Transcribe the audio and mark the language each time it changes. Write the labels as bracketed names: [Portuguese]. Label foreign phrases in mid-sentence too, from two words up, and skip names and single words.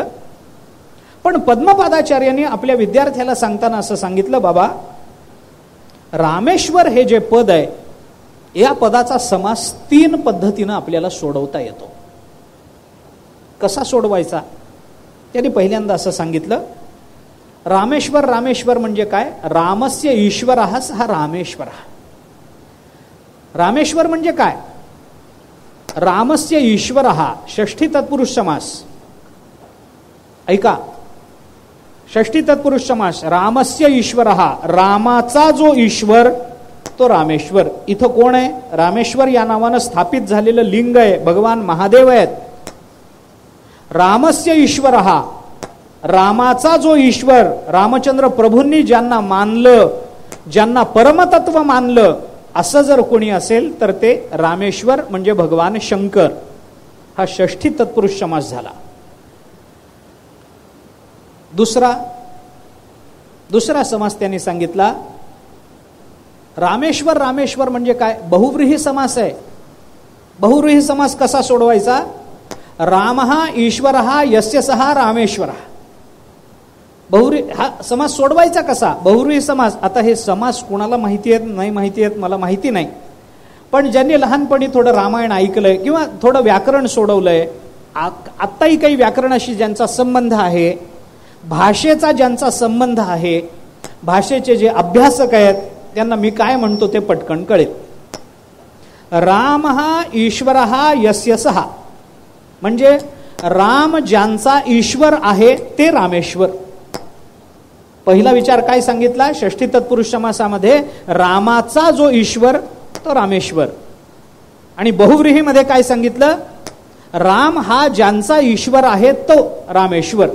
[Marathi] पण पद्मपादाचार्यांनी आपल्या विद्यार्थ्याला सांगताना असं सांगितलं, बाबा रामेश्वर हे जे पद आहे या पदाचा समास 3 पद्धतीनं आपल्याला सोडवता येतो. कसा सोडवायचा? त्यांनी पहिल्यांदा असं सांगितलं, रामेश्वर रामेश्वर म्हणजे काय? [Sanskrit] रामस्य ईश्वरः सः रामेश्वरः. [Marathi] रामेश्वर म्हणजे काय? [Sanskrit] रामस्य ईश्वरः [Marathi] षष्ठी तत्पुरुष समास. ऐका, षष्ठी तत्पुरुष समास. [Sanskrit] रामस्य ईश्वरः, [Marathi] रामाचा जो ईश्वर तो रामेश्वर. इथं कोण आहे? रामेश्वर या नावानं स्थापित झालेलं लिंग आहे, भगवान महादेव आहेत. [Sanskrit] रामस्य ईश्वरः, [Marathi] रामाचा जो ईश्वर, रामचंद्र प्रभूंनी ज्यांना मानलं, ज्यांना परमतत्व मानलं, असं जर कोणी असेल तर ते रामेश्वर म्हणजे भगवान शंकर. हा षष्ठी तत्पुरुष समास झाला. दुसरा समास त्यांनी सांगितला, रामेश्वर रामेश्वर म्हणजे काय? बहुव्रीही समास आहे. बहुव्रीही समास कसा सोडवायचा? [Sanskrit] रामः ईश्वरः यस्य सः रामेश्वरः. [Marathi] बहुव्रीही हा समास सोडवायचा कसा? बहुव्रीही समास. आता हे समास कुणाला माहिती आहेत नाही माहिती आहेत मला माहिती नाही, पण ज्यांनी लहानपणी थोडं रामायण ऐकलंय किंवा थोडं व्याकरण सोडवलंय, आत्ताही काही व्याकरणाशी ज्यांचा संबंध आहे, भाषेचा ज्यांचा संबंध आहे, भाषेचे जे अभ्यासक आहेत, त्यांना मी काय म्हणतो ते पटकन कळेल. [Sanskrit] रामः ईश्वरः यस्य सः [Marathi] म्हणजे राम ज्यांचा ईश्वर आहे ते रामेश्वर. पहिला विचार काय सांगितला? षष्ठी तत्पुरुष समासामध्ये रामाचा जो ईश्वर तो रामेश्वर. आणि बहुव्रीहीमध्ये काय सांगितलं? राम हा ज्यांचा ईश्वर आहे तो रामेश्वर.